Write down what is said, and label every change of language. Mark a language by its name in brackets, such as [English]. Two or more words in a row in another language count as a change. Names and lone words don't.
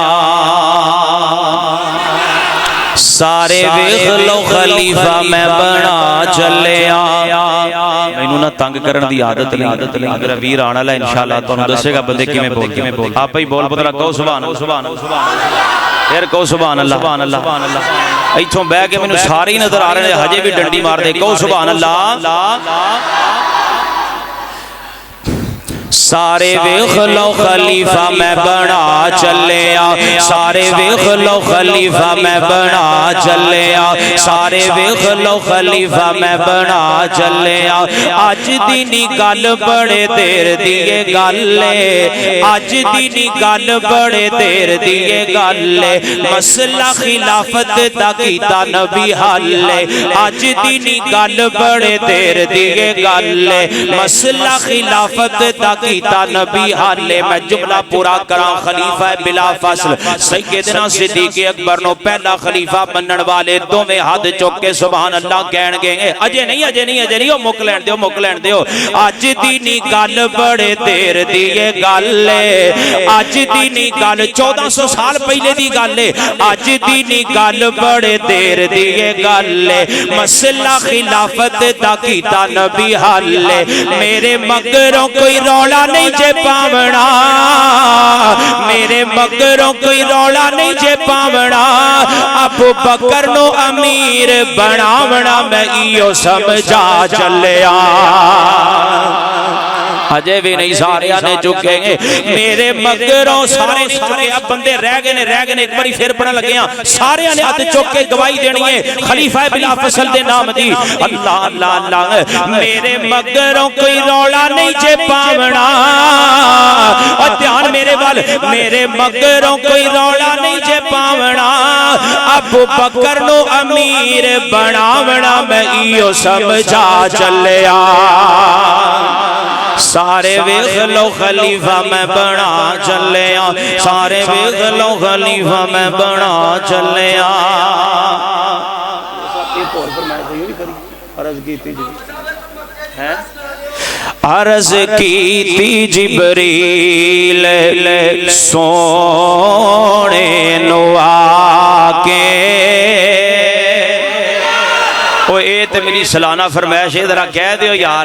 [Punjabi] سارے ویخ لو خلیفہ میں بنا چلیا۔ مینوں نہ تنگ کرن دی عادت نہیں، میرا ویر آن والا انشاءاللہ تانوں دسے گا بندے کیویں بول۔ آپ ہی بول پترا کہو [Arabic] سبحان اللہ، [Punjabi] پھر کہو [Arabic] سبحان اللہ۔ [Punjabi] ایتھوں بیٹھ کے مینوں سارے ہی نظر آ رہے ہیں ہجے بھی ڈنڈی مار دے، کہو [Arabic] سبحان اللہ۔ [Punjabi] سارے ویخ لو خلیفہ میں بنا چلیا، سارے ویخ لو خلیفہ میں بنا چلیا، سارے ویخ لو خلیفہ میں بنا چلیا۔ اج دینی گل بڑے دیر دیے گلے، اج دینی گل بڑے دیر دیے گلے، مسئلہ خلافت دا کیتا نبی حلے، اج دینی گل بڑے دیر دیے گلے، مسئلہ خلافت دا کیتا نبی حالے۔ میں جملہ پورا کرا، خلیفہ بلا فصل سیدنا صدیق اکبر نو پہلا خلیفہ بنن والے دوویں ہاتھ چوک کے [Arabic] سبحان اللہ [Punjabi] کہن گے اجے نہیں او مک لین دیو۔ اج دینی گل بڑے دیر دیے گل ہے، اج دینی گل 1400 سال پہلے دی گل ہے، اج دینی گل بڑے دیر دیے گل ہے، مسئلہ خلافت دا کیتا نبی حالے۔ میرے مگروں کوئی رولا نہیں جے پاونا، میرے مگروں کوئی رولا نہیں جے پاونا، ابو بکر نو امیر بناونا میں ایو سمجھا چلیا۔ اجے بھی نہیں سارے آنے چکے گے، میرے مگروں سارے چکے، اب بندے رہ گئے ایک باری پھر پڑھنے لگے ہیں، سارے آنے ہاتھ چکے گواہی دینی ہے خلیفہ بلا فصل دے نام دی۔ اللہ اللہ اللہ، میرے مگروں کوئی رولا نہیں جے پاونا، اور دھیان میرے وال، میرے مگروں کوئی رولا نہیں جے پاونا، ابو بکر نو امیر بناونا میں ایو سمجھا چلیا۔ سارے ویخ لو خلیفہ میں بنا چلیا، سارے ویخ لو خلیفہ میں بنا چلیا۔ عرض کی تھی جبریل سونے نو آکے، وہ اے تے میری سلانہ فرمائش ہے، ذرا کہہ دیو یار۔